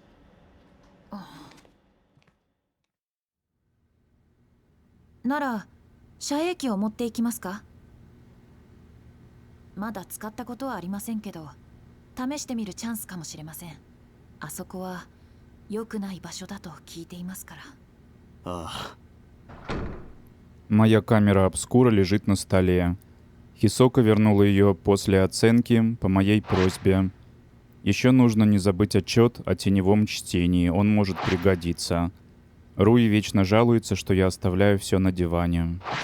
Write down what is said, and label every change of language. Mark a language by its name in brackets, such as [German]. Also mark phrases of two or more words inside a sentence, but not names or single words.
[Japanese] なら遮影機を持っていきますか？まだ使ったことはありませんけど、試してみるチャンスかもしれません。あそこは良くない場所だと聞いていますから。ああ。 [Russian] Моя камера обскура лежит на столе. Хисока вернула ее после оценки по моей просьбе. Еще нужно не забыть отчет о теневом чтении, он может пригодиться. Руи вечно жалуется, что я оставляю все на диване.